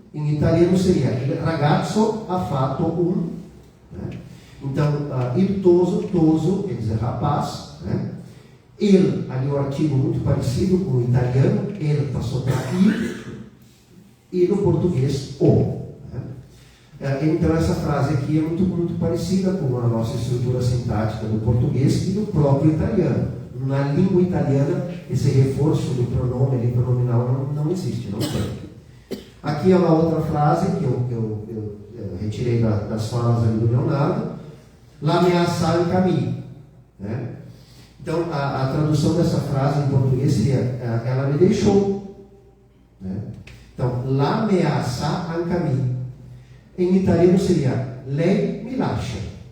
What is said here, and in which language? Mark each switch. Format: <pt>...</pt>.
<pt>Em italiano seria</pt> <it>il ragazzo ha fatto un.</it> <pt>Né? Então,</pt> <vec>il toso,</vec> <pt>quer dizer rapaz. Né? Il, ali o artigo muito parecido com o italiano. Ele passou para i. E no português, o. Então essa frase aqui é muito parecida com a nossa estrutura sintática do português e do próprio italiano. Na língua italiana, esse reforço do pronome ali, pronominal não existe, não tem. Aqui é uma outra frase que eu retirei das falas ali do Leonardo.</pt> <vec>La mia sa in cammino.</vec> <pt>Né? Então a tradução dessa frase em português seria ela me deixou. Né? Então,</pt> <vec>la mia sa in cammino.</vec> <pt>Em italiano seria</pt> <it>lei me lascia.</it>